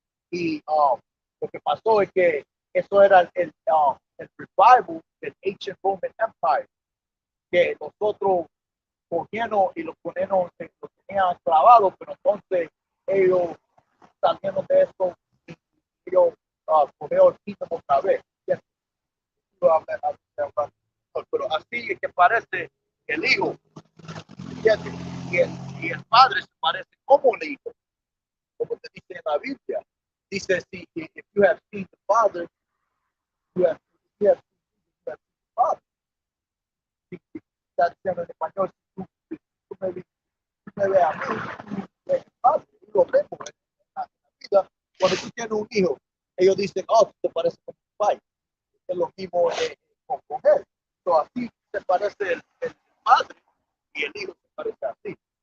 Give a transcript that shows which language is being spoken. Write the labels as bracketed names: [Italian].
[Spanish] Y lo que pasó es que eso era el revival del Ancient Roman Empire, que nosotros cogieron y lo ponieron, lo tenían clavado, pero entonces ellos salieron de esto y ellos cogieron el kingdom otra vez. Pero así es que parece el hijo, ¿entiendes? Y el padre se parece como el hijo, como te dice en la Biblia. Dice, si [English] if you have seen the father, you have seen the father. [Spanish] Está diciendo en español, si tú me ves a mí, ves al padre. Y lo vemos en la vida. Cuando tú tienes un hijo, ellos dicen, oh, tú te pareces con tu padre. Es lo mismo con él. So, así se parece el padre y el hijo se parece así.